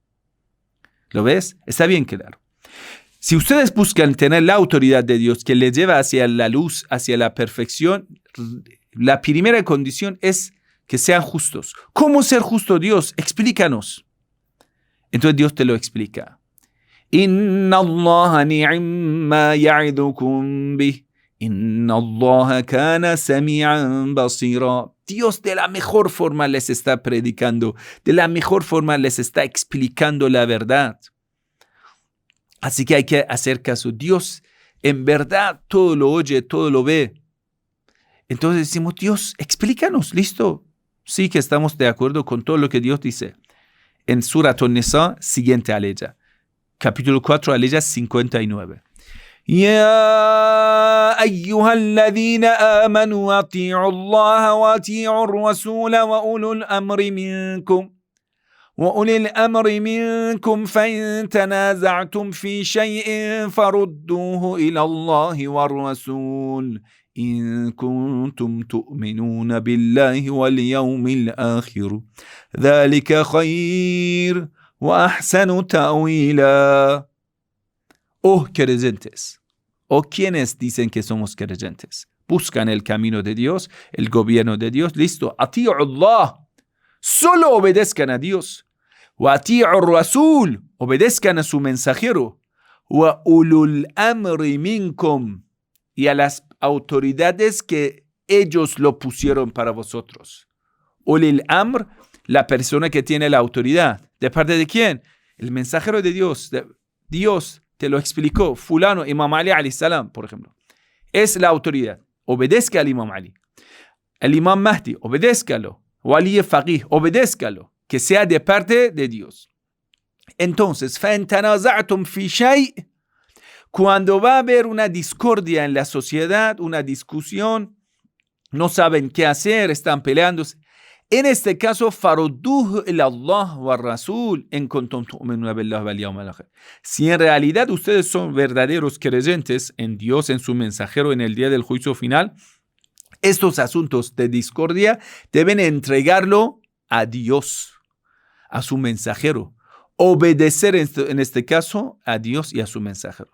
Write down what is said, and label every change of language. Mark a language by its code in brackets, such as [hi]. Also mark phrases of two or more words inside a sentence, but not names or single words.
[es] ¿Lo ves? Está bien claro. Si ustedes buscan tener la autoridad de Dios que les lleva hacia la luz, hacia la perfección, la primera condición es que sean justos. ¿Cómo ser justo, Dios? Explícanos. Entonces Dios te lo explica. [ar] إن الله نعما يعظكم به. إن الله كان سميعا بصيرا. [es] Dios de la mejor forma les está predicando, de la mejor forma les está explicando la verdad. Así que hay que hacer caso. Dios en verdad todo lo oye, todo lo ve. Entonces decimos, Dios, explícanos, ¿listo? Sí que estamos de acuerdo con todo lo que Dios dice. En Surat An-Nisa, siguiente aleya, capítulo 4, aleya 59. [ar] يا أيها الذين آمنوا أطيعوا الله وأطيعوا الرسول وأولي الأمر منكم فإن تنازعتم في شيء فردوه إلى الله والرسول إن كنتم تؤمنون بالله واليوم الآخر ذلك خير وأحسن تأويلا. [es] Oh creyentes, o quienes dicen que somos creyentes, buscan el camino de Dios, el gobierno de Dios, listo, [ar] أطيعوا الله, [es] solo obedezcan a Dios, [ar] وأطيعوا الرسول, [es] obedezcan a su mensajero, [ar] وأولي الأمر منكم, [es] y a las autoridades que ellos lo pusieron para vosotros. [ar] أولي الأمر, [es] la persona que tiene la autoridad. ¿De parte de quién? El mensajero de Dios. Dios te lo explicó. Fulano, Imam Ali [ar] عليه السلام, [es] por ejemplo. Es la autoridad. Obedezca al Imam Ali. El Imam Mahdi, obedézcalo. [ar] ولي فقيه, [es] obedézcalo. Que sea de parte de Dios. Entonces, [ar] فَإِن تَنَازَعْتُمْ فِي شَيْءٍ, [es] cuando va a haber una discordia en la sociedad, una discusión, no saben qué hacer, están peleándose. En este caso, [ar] فردوه إلى الله والرسول إن كنتم تؤمنون بالله واليوم الآخر. [es] Si en realidad ustedes son verdaderos creyentes en Dios, en su mensajero, en el día del juicio final, estos asuntos de discordia deben entregarlo a Dios, a su mensajero. Obedecer en este caso a Dios y a su mensajero.